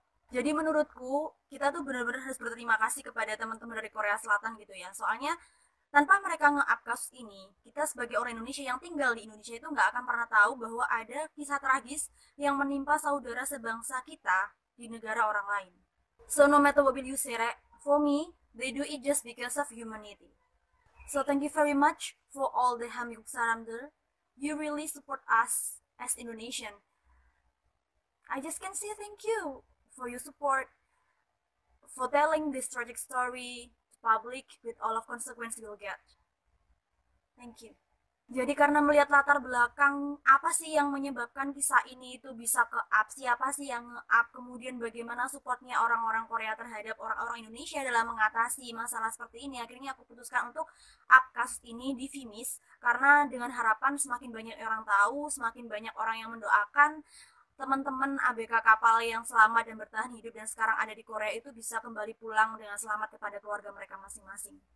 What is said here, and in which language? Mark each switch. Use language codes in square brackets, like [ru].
[id] Jadi menurutku kita tuh benar-benar harus berterima kasih kepada teman-teman dari Korea Selatan gitu ya. Soalnya tanpa mereka nge-up kasus ini, kita sebagai orang Indonesia yang tinggal di Indonesia itu nggak akan pernah tahu bahwa ada kisah tragis yang menimpa saudara sebangsa kita di negara orang lain. [en] So no matter what will you say, for me, they do it just because of humanity. So thank you very much for all the Hamyuk Saramder. You really support us as Indonesian. I just can say thank you for your support, for telling this tragic story to public with all of consequences you'll get. Thank you. [id] Jadi karena melihat latar belakang apa sih yang menyebabkan kisah ini itu bisa ke-up, siapa sih yang nge-up, kemudian bagaimana supportnya orang-orang Korea terhadap orang-orang Indonesia dalam mengatasi masalah seperti ini, akhirnya aku putuskan untuk up kasus ini di Vimis, karena dengan harapan semakin banyak orang tahu, semakin banyak orang yang mendoakan teman-teman ABK kapal yang selamat dan bertahan hidup dan sekarang ada di Korea itu bisa kembali pulang dengan selamat kepada keluarga mereka masing-masing.